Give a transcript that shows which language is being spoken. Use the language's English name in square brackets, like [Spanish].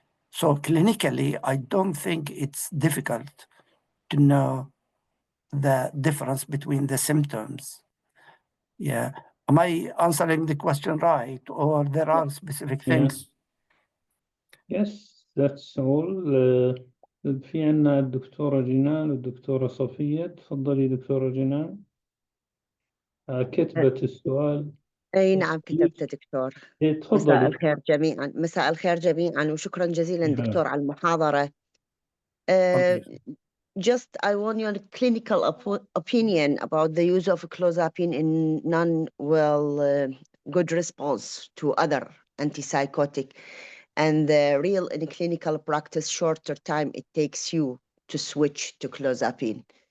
[English] So clinically, I don't think it's difficult to know the difference between the symptoms. Yeah. Am I answering the question right, or there are specific things? Yes, that's all. [Arabic] في عنا الدكتورة جنان والدكتورة صفية. تفضلي دكتورة جنان. كتبت السؤال. أي نعم كتبت دكتور. مساء تفضلي. الخير جميعا، مساء الخير جميعا، وشكرا جزيلا هلا. دكتور على المحاضرة. [English] Just I want your clinical opinion about the use of clozapine in non-well good response to other antipsychotic, and the real in clinical practice shorter time it takes you to switch to clozapine.